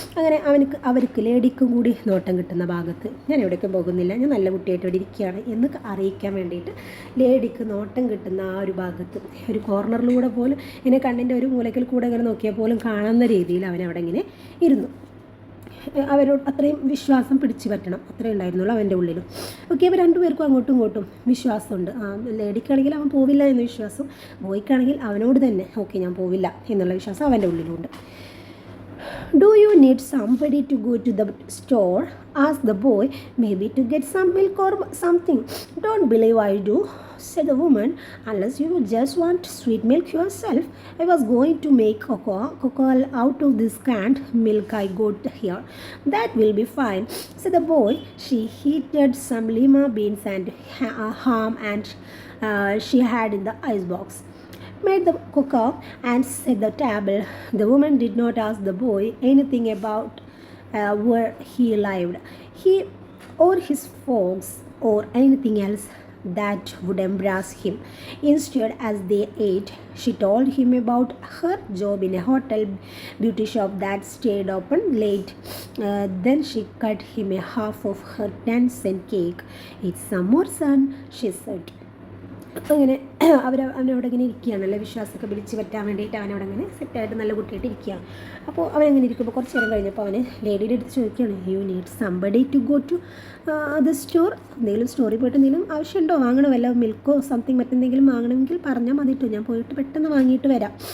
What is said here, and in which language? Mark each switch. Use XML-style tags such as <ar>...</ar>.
<ml>അങ്ങനെ അവർക്ക് ലേഡിക്കും കൂടി നോട്ടം കിട്ടുന്ന ഭാഗത്ത് ഞാൻ എവിടേക്കും പോകുന്നില്ല, ഞാൻ നല്ല കുട്ടിയായിട്ട് ഇവിടെ ഇരിക്കുകയാണ് എന്ന് അറിയിക്കാൻ വേണ്ടിയിട്ട് ലേഡിക്ക് നോട്ടം കിട്ടുന്ന ആ ഒരു ഭാഗത്ത് ഒരു കോർണറിലൂടെ പോലും ഇങ്ങനെ കണ്ണിൻ്റെ ഒരു മൂലയ്ക്കൽ കൂടെ ഇങ്ങനെ നോക്കിയാൽ പോലും കാണുന്ന രീതിയിൽ അവനവിടെ ഇങ്ങനെ ഇരുന്നു. അവരോട് അത്രയും വിശ്വാസം പിടിച്ചു പറ്റണം, അത്രയും ഉണ്ടായിരുന്നുള്ളൂ അവൻ്റെ ഉള്ളിലും. ഓക്കെ, അവർ രണ്ടുപേർക്കും അങ്ങോട്ടും ഇങ്ങോട്ടും വിശ്വാസമുണ്ട്. ലേഡിക്കാണെങ്കിൽ അവൻ പോവില്ല എന്ന വിശ്വാസം, ബോയ്ക്കാണെങ്കിൽ അവനോട് തന്നെ ഓക്കെ ഞാൻ പോവില്ല എന്നുള്ള വിശ്വാസം അവൻ്റെ ഉള്ളിലുണ്ട്.</ml> <en>Do you need somebody to go to the store? Asked the boy, maybe to get some milk or something. Don't believe I do, said the woman, unless you just want sweet milk yourself. I was going to make cocoa out of this canned milk I got here. That will be fine, said the boy. She heated some lima beans and ham and she had in the icebox. Made the cocoa and set the table. The woman did not ask the boy anything about where he lived, he or his folks, or anything else that would embarrass him. Instead, as they ate, she told him about her job in a hotel beauty shop that stayed open late. Then she cut him a half of her 10-cent cake. It's some more, son, she said.</en> <ml>അങ്ങനെ അവനവിടെ ഇങ്ങനെ ഇരിക്കുകയാണല്ലോ, വിശ്വാസമൊക്കെ പിടിച്ച് പറ്റാൻ വേണ്ടിയിട്ട് അവനവിടെ ഇങ്ങനെ സെറ്റായിട്ട് നല്ല കുട്ടിയായിട്ട് ഇരിക്കുകയാണ്. അപ്പോൾ അവനങ്ങനെ ഇരിക്കുമ്പോൾ കുറച്ച് നേരം കഴിഞ്ഞപ്പോൾ അവന് ലേഡിയുടെ അടുത്ത് ചോദിക്കുകയാണ്,</ml> <en>You need somebody to go to the store.</en> <ml>എന്തെങ്കിലും സ്റ്റോറിൽ പോയിട്ട് എന്തെങ്കിലും ആവശ്യമുണ്ടോ, വാങ്ങണോ, വല്ല മിൽക്കോ സംതിങ് മറ്റെന്തെങ്കിലും വാങ്ങണമെങ്കിൽ പറഞ്ഞാൽ മതിട്ടോ, ഞാൻ പോയിട്ട് പെട്ടെന്ന് വാങ്ങിയിട്ട് വരാം.</ml>